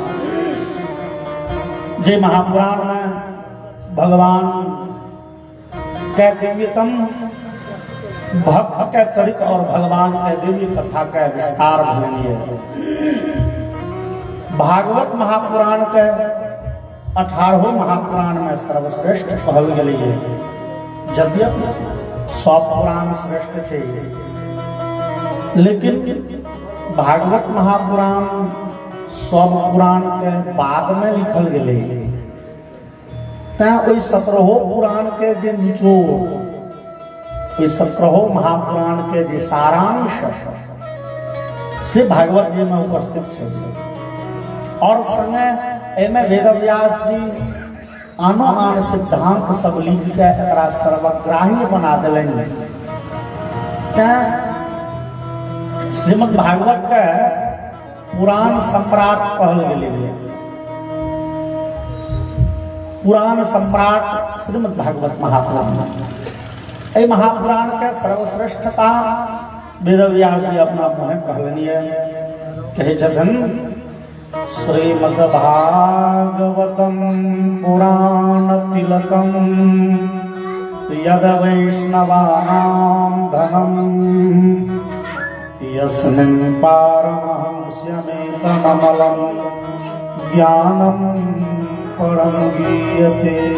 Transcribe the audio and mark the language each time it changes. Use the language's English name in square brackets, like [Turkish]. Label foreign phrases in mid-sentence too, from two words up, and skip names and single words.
[Maithili] जे महापुराण में भगवान के दिव्यतम भक्त के चरित्र और भगवान के दिव्य कथा के विस्तार भरनीय भागवत महापुराण के 18वें महापुराण में सर्वश्रेष्ठ कहल गेलै। यद्यपि 100 पुराण श्रेष्ठ छे, लेकिन भागवत महापुराण 100 पुराण के बाद में लिखल गेलै। तैं ओई 17 पुराण के जे निचोड़, ओई 17 महापुराण के जे सारांश से भागवत जी में उपस्थित छे। और संगे एमे वेदव्यास जी आनो आन सिद्धांत सब लिख के एकरा सर्वग्राही बना देलनि। श्रीमद् भागवत के पुराण सम्राट कहल गेलै। पुराण सम्राट श्रीमद् भागवत महापुराण। ए महापुराण के सर्वश्रेष्ठता वेदव्यास जी अपना मुँह कहलनि। कहे छथिन [Sanskrit] श्रीमद् भागवतम पुराण तिलकम यद वैष्णवानां धनम यस्मिन् पारमहंस्यमेतममलं ज्ञानं परं गीयते।